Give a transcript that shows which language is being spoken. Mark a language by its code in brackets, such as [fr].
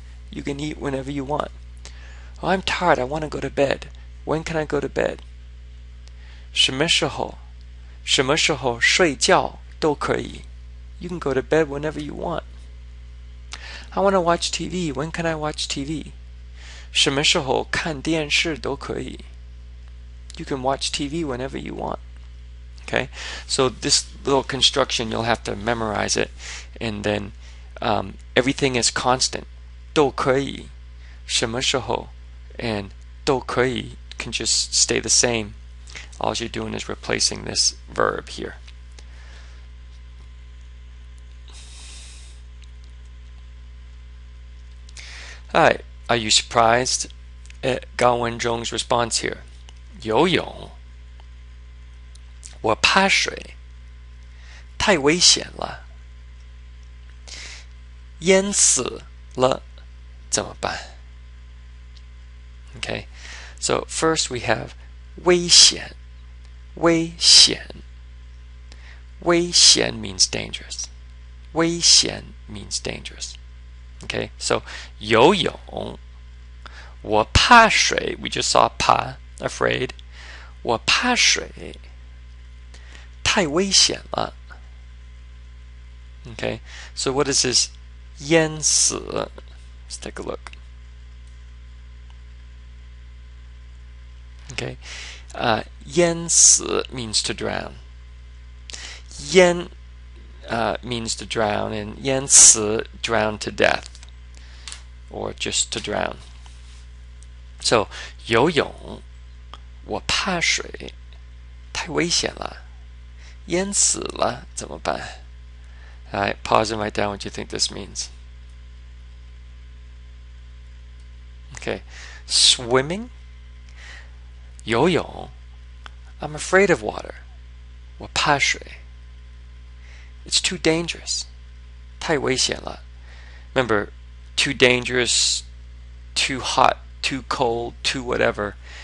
[en] You can eat whenever you want. Oh, I'm tired, I want to go to bed. When can I go to bed? [zh] 什么时候睡觉都可以. [en] You can go to bed whenever you want. I want to watch TV. When can I watch TV? [zh] 什么时候看电视都可以. [en] You can watch TV whenever you want. Okay, so this little construction, you'll have to memorize it, and then everything is constant. [zh] 都可以, 什么时候, [en] and 都可以 can just stay the same. All you're doing is replacing this verb here. Alright, are you surprised at Gao Wenzhong's response here? [zh] 游泳我怕水太危险了淹死了怎么办 [en] Okay, so first we have [zh] 危险危险 [en] means dangerous [zh] 危险 means dangerous. [en] Okay, so [zh] 游泳我怕水 [en] we just saw 怕 afraid [zh] 我怕水，太危险了。 [en] Okay, so what is this 淹死? Let's take a look. Okay, 淹死 means to drown. 淹 means to drown, and 淹死 drown to death, or just to drown. [zh] So 游泳，我怕水，太危险了，淹死了怎么办? [en] Alright, pause and write down what you think this means. Okay, swimming, 游泳, I'm afraid of water, [zh] 我怕水. [en] It's too dangerous, [zh] 太危险了. [en] Remember, too dangerous, too hot, too cold, too whatever.